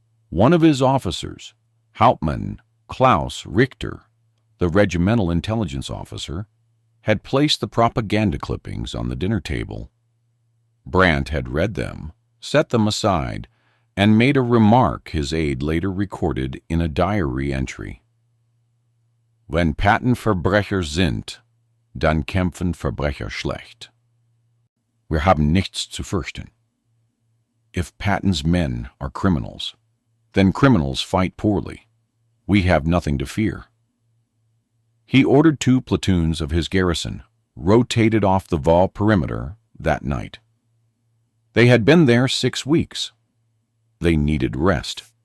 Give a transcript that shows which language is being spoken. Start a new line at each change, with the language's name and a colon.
English: One of his officers, Hauptmann Klaus Richter, the regimental intelligence officer, had placed the propaganda clippings on the dinner table. Brandt had read them, set them aside, and made a remark his aide later recorded in a diary entry.
German: "Wenn Patton Verbrecher sind, dann kämpfen Verbrecher schlecht. Wir haben nichts zu fürchten.
English: If Patton's men are criminals, then criminals fight poorly. We have nothing to fear." He ordered 2 platoons of his garrison rotated off the Vaud perimeter that night. They had been there 6 weeks. They needed rest.